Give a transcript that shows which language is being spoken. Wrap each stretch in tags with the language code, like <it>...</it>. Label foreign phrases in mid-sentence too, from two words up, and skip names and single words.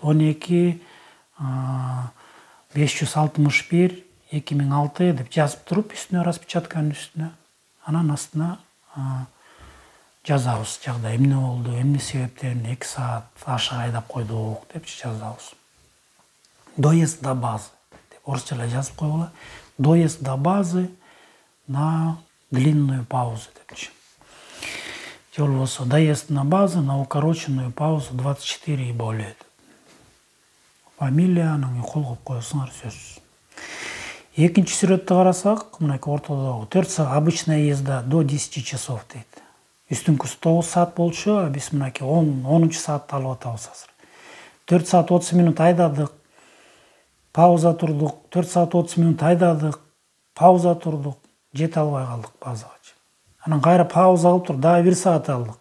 <ky>12 561 2006 деп жазып туруп, үстүнө распечатканын үстүнө. Анан астына жазабыз жагдай эмне болду, эмне себептен 2 саат аша айдап койдук деп жазабыз.</ky> <ru>Доезд до базы</ru> <ky>деп орусча эле жазып койгула.</ky> <ru>Доезд до базы на длинную паузу депчи.</ru> <ky>Же болбосо</ky> <ru>доезд на базу на укороченную паузу 24 и более.</ru> <ky>Фамилия, анан кол коюп коесуңар сөзсүз. Экинчи сүрөттү карасак, мынакей ортодогу 4 саат</ky> <ru>обычная езда до 10 часов</ru> <ky>дейт. Үстүнкүсү 9 саат болчу, биз мынакей 10-10 саатты алып атабыз азыр. 4 саат 30 минут айдадык, пауза турдук, 4 саат 30 минут айдадык, пауза турдук, жете албай калдык базага. Анан кайра пауза кылып туруп, дагы 1 саат алдык.</ky>